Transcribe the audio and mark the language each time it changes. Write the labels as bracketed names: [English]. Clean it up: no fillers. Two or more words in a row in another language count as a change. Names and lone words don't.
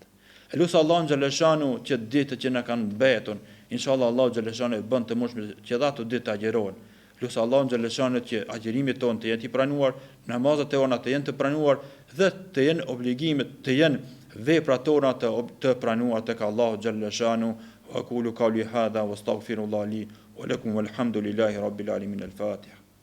[Albanian] E lutë Allahun xhaleshan që ditët që na kanë mbetur, inshallah Allahu xhaleshan e bën të mundshme që ato ditë të agjerohen. Lutë Allahun xhaleshan që agjerimi tonë të jetë i pranuar, namazet e ona të jenë të pranuar dhe të jenë obligimet, të jenë veprat tona të pranuar tek Allahu xhaleshan. [Arabic] وأقول قولي هذا وأستغفر الله لي ولكم والحمد لله رب العالمين. Al-Fatiha.